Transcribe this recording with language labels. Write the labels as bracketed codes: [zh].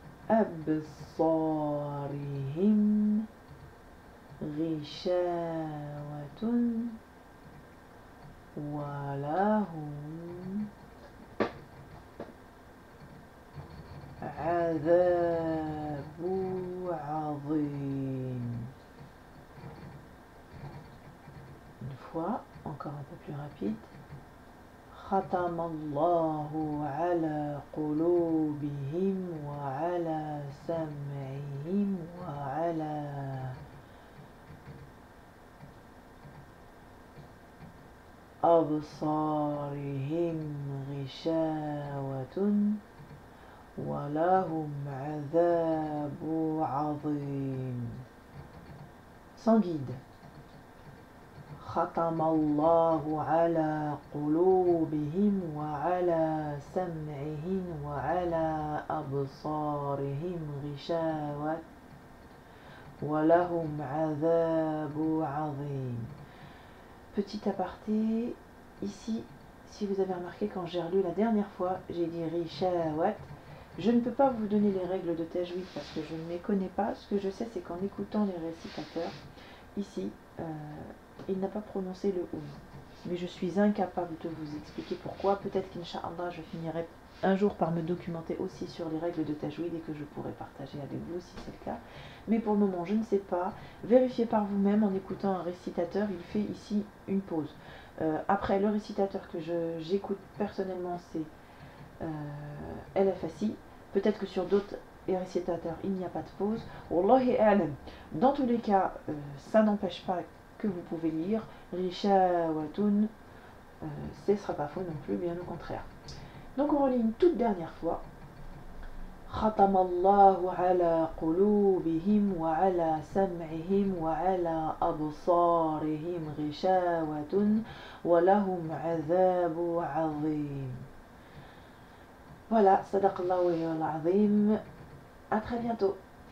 [ar] absarihim غشاوة ولهم عذاب عظيم. [fr] Une fois, encore un peu plus rapide. [ar] ختم الله على قلوبهم وعلى سمعهم وعلى أبصارهم غشاوة ولهم عذاب عظيم. [fr] Sans guide. [ar] ختم الله على قلوبهم وعلى سمعهم وعلى أبصارهم غشاوة ولهم عذاب عظيم. [fr] Petit aparté, ici, si vous avez remarqué, quand j'ai relu la dernière fois, j'ai dit Rishawat. Je ne peux pas vous donner les règles de tajwid parce que je ne les connais pas. Ce que je sais, c'est qu'en écoutant les récitateurs, ici, il n'a pas prononcé le oum. Mais je suis incapable de vous expliquer pourquoi. Peut-être qu'Inch'Allah, je finirai un jour par me documenter aussi sur les règles de tajwid et que je pourrai partager avec vous si c'est le cas. Mais pour le moment, je ne sais pas. Vérifiez par vous-même en écoutant un récitateur. Il fait ici une pause. Après, le récitateur que j'écoute personnellement, c'est LFSI. Peut-être que sur d'autres récitateurs, il n'y a pas de pause. [ar] Wallahi a'lam. [fr] Dans tous les cas, ça n'empêche pas que vous pouvez lire Rishawatun. Ce ne sera pas faux non plus, bien au contraire. Donc on relit une toute dernière fois. [ar] ختم الله على قلوبهم وعلى سمعهم وعلى أبصارهم غشاوة ولهم عذاب عظيم. [fr] Voilà, [ar] صدق الله العظيم. [fr] À très bientôt.